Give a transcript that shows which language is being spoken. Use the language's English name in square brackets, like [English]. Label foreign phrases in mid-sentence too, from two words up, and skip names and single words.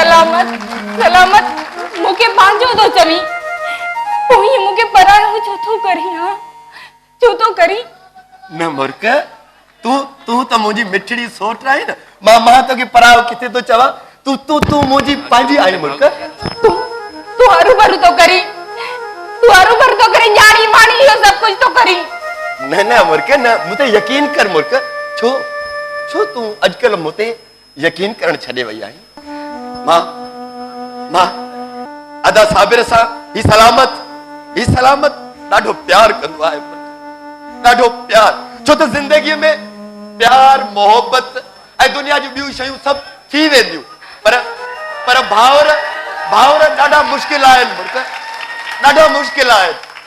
[Sindhi] सलामत सलामत मूंखे पंहिंजो थो चवी पोइ हीअं मूंखे परायो छो थो करी हा छो थो करी न मुर्ख तूं त मुंहिंजी मिठड़ी सोट आहे न मां तोखे परायो किथे थो चवां तूं मुंहिंजी पंहिंजी आहीं मुर्ख तू हरू भरू तो करी न्याणी वाणी इहो सब कुछ तो करी न मुर्ख न मुते यकीन कर मुर्ख छो तूं अजकल मुते यकीन करण छॾे वई आहीं मां अदा साबिर सां ही सलामत ॾाढो प्यार कंदो आहे ॾाढो प्यार छो त ज़िंदगीअ में प्यार मोहब्बत ऐं दुनिया जूं ॿियूं शयूं सभु थी वेंदियूं पर भाउर ॾाढा मुश्किल आहिनि मुर्ख ॾाढा मुश्किल आहिनि